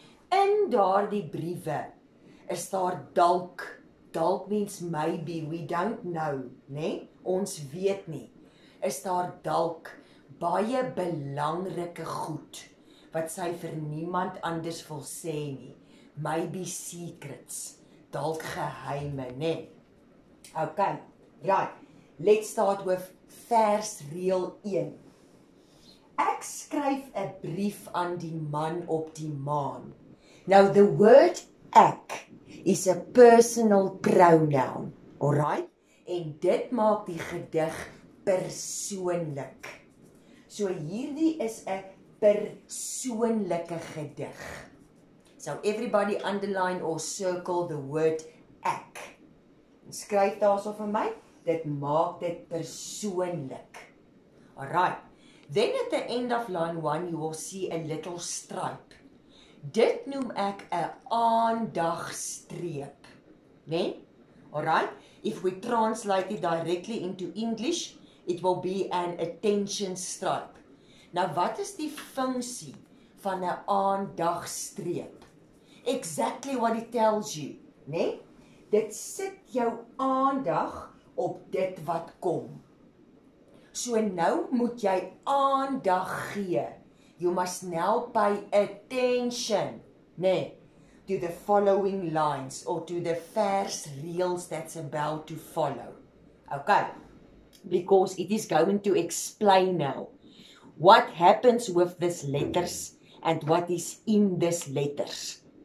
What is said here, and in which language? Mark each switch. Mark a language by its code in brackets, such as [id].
[af] In daardie briewe is daar dalk [en] means maybe, we don't know, [af] né? Ons weet nie. Is daar dalk baie belangrike goed wat sy vir niemand anders wil sê nie. [en] Maybe secrets, [af] dalk geheime, né? [en] Okay, right. Let's start with versreel 1. [af] Ek skryf 'n brief aan die man op die maan. [en] Now the word ek is a personal pronoun, alright? [af] En dit maak die gedig persoonlik. So hierdie is 'n persoonlike gedig. [en] So everybody underline or circle the word ek. [af] Skryf daarso vir my, dit maak dit persoonlik. [en] Alright, then at the end of line 1 you will see a little stripe. [af] Dit noem ek 'n aandagstreep, né? [en] Alright, if we translate it directly into English, it will be an attention stripe. [af] Nou wat is die funksie van 'n aandagstreep? [en] Exactly what it tells you, né? [af] Dit sit jou aandag op dit wat kom. So nou moet jy aandag gee. [en] You must now pay attention, né, to the following lines or to the verse reels that's about to follow. Okay, because it is going to explain now what happens with these letters and what is in these letters.